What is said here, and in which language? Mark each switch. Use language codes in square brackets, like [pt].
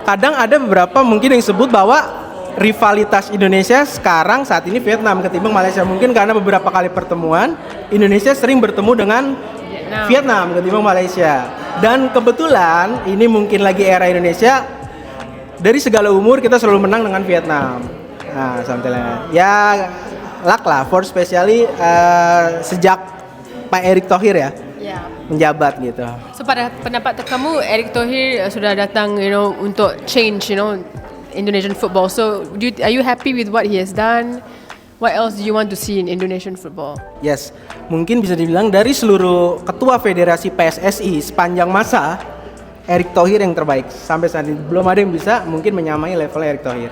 [id] Kadang ada beberapa mungkin yang sebut bahwa rivalitas Indonesia sekarang saat ini Vietnam ketimbang Malaysia, mungkin karena beberapa kali pertemuan Indonesia sering bertemu dengan Vietnam ketimbang Malaysia. Dan kebetulan ini mungkin lagi era Indonesia, dari segala umur kita selalu menang dengan Vietnam. [en] Nah, something like that. [id] Ya, luck lah, [en] for especially [id] sejak Pak Erick Thohir ya menjabat gitu. So pada pendapat kamu, Erick Thohir sudah datang, untuk change, [en] Indonesian football. So are you happy with what he has done? What else do you want to see in Indonesian football? [id] Yes, mungkin bisa dibilang dari seluruh ketua federasi PSSI sepanjang masa, Erick Thohir yang terbaik. Sampai saat ini belum ada yang bisa mungkin menyamai level Erick Thohir.